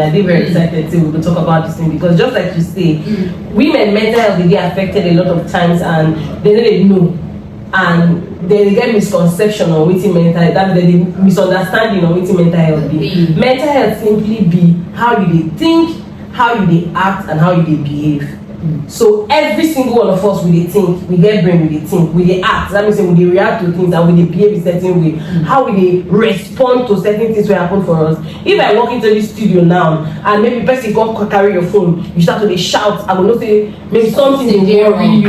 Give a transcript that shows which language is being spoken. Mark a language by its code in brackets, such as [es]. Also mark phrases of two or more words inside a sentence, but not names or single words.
[pcm] I did very excited to we will talk about this thing, because just like you say, women mental health they get affected a lot of times, and they don't know. And they get misconception on wetin mental health, that they misunderstanding on wetin mental health be. Mental health simply be how you dey think, how you dey act, and how you dey behave. So every single one of us we dey think, we get brain, we dey think, we dey act. That means say we dey react to things and we dey behave a certain way. How we dey respond to certain things wey happen for us. If I walk into this studio now and maybe person come carry your phone, you start to dey shout, I go know say maybe something dey worry you.